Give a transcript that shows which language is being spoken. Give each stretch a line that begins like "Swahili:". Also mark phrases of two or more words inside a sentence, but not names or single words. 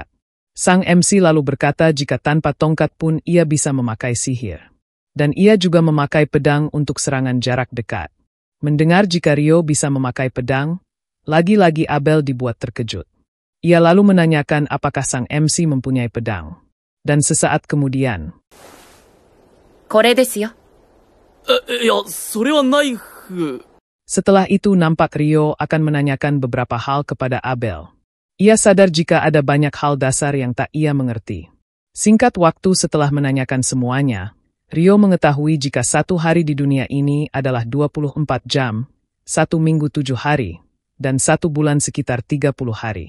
Indonesian: Sang MC lalu berkata jika tanpa tongkat pun ia bisa memakai sihir. Dan ia juga memakai pedang untuk serangan jarak dekat. Mendengar jika Ryo bisa memakai pedang, lagi-lagi Abel dibuat terkejut. Ia lalu menanyakan apakah sang MC mempunyai pedang. Dan sesaat kemudian,
Japanese: これですよ。いや、それはナイフ。
Indonesian: Setelah itu nampak Ryo akan menanyakan beberapa hal kepada Abel. Ia sadar jika ada banyak hal dasar yang tak ia mengerti. Singkat waktu setelah menanyakan semuanya, Ryo mengetahui jika satu hari di dunia ini adalah 24 jam, 1 minggu 7 hari, dan 1 bulan sekitar 30 hari.